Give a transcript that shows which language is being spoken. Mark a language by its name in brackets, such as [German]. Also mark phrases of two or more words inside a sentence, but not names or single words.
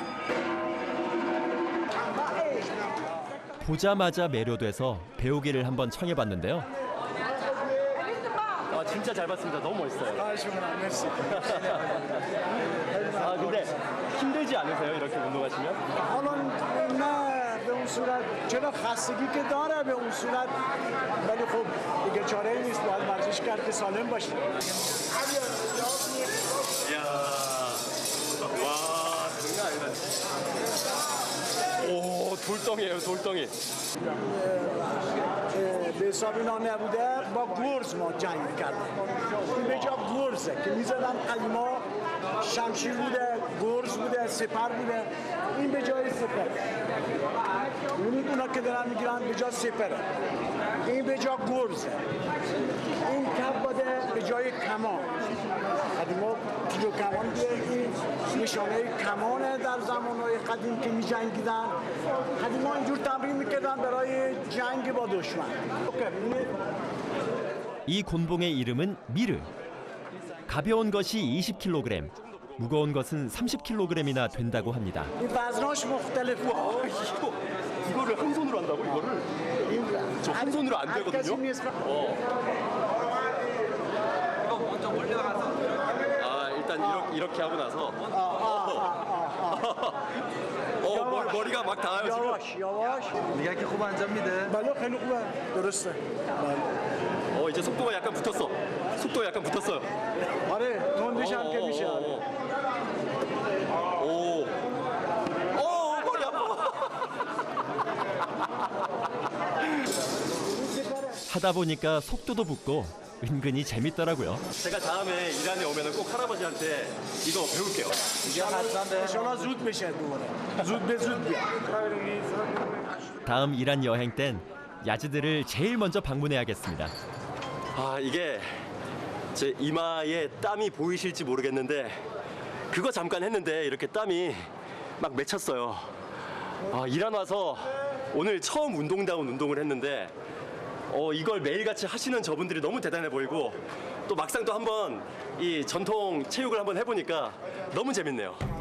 [Korean] 보자마자 매료돼서 배우기를 한번 청해봤는데요. 아, 진짜 잘 봤습니다. 너무 멋있어요. 아, 근데 힘들지 않으세요? 이렇게 운동하시면? [Persian] نه به اون صورت چرا خستگی که داره به اون صورت ولی خب دیگه چاره‌ای نیست باید ورزش کرد که سالم باشی. [Korean] 이야, 와, 장난 아니다. 오, 돌덩이에요, 돌덩이. [Persian] به حساب اینا نبوده با گرز ما جنگ کردیم. این به جا گرزه که میزدن قدیما شمشیر بوده، گرز بوده، سپر بوده. این به جای سپر. می‌بینید اونا که دارن میگیرن به جای سپره. این به جای گرزه. این کباده به جای کمان. قدیما تیر و کمان بوده. این نشانه کمانه در زمانهای قدیم که می‌جنگیدن. قدیما اینجور تمرین می‌کردن برای جنگ با دشمن. [Korean] 이 곤봉의 이름은 미르. 가벼운 것이 20kg, 무거운 것은 30kg이나 된다고 합니다. [Persian] این وزناش مختلفه. [Korean] 이거를 한 손으로 한다고 이거를? 저 한 손으로 안 되거든요. 아 일단 이렇게 하고 나서 머리가 막 닿아요 지금. [Persian] یواش یواش. دیگه که خوب انجام میده. بله خیلی خوبه. درسته. بله. [Korean] 이제 속도가 약간 붙었어. 속도가 약간 붙었어요. [Persian] آره تندش هم که میشه. [Korean] 오. 머리 아파. 하다 보니까 속도도 붙고 은근히 재밌더라고요. 제가 다음에 이란에 오면은 꼭 할아버지한테 이거 배울게요. [Persian] انشالله زود بشه دوباره. زود به زود بیا. [Korean] 다음 이란 여행 땐 야즈들을 제일 먼저 방문해야겠습니다. 아 이게 제 이마에 땀이 보이실지 모르겠는데 그거 잠깐 했는데 이렇게 땀이 막 맺혔어요. 아 이란 와서 오늘 처음 운동다운 운동을 했는데 이걸 매일같이 하시는 저분들이 너무 대단해 보이고 또 막상 또 한번 이 전통 체육을 한번 해보니까 너무 재밌네요.